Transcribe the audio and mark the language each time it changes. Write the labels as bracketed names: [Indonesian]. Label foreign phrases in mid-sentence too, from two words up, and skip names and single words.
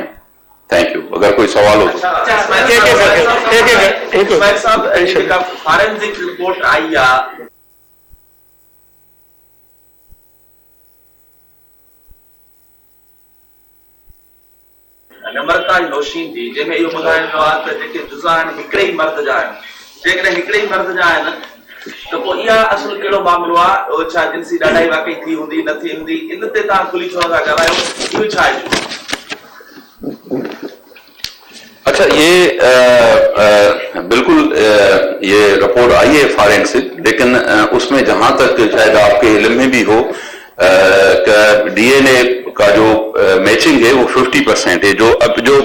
[English] thank you. [Urdu] اگر کوئی سوال ہو فارنسک رپورٹ آئی نمرتا نوشین تھی جنہیں یہ [Sindhi] ॿुधाइण जो आहे त जेके जुज़ा आहिनि हिकिड़े ई मर्द जा आहिनि, जेकॾहिं हिकिड़े ई मर्द जा आहिनि त पोइ इहा असुल कहिड़ो मामिलो आहे, छा जिनसी ॾाढाई वाकई थी हूंदी न थी हूंदी, इन ते तव्हां खुली छो था ॻाल्हायो, इहो छा आहे? [Urdu] اچھا, یہ بالکل یہ رپورٹ آئی ہے فارنسک, لیکن اس میں جہاں تک شاید آپ کے علم میں بھی ہو کہ DNA کا جو میچنگ ہے وہ 50% ہے, جو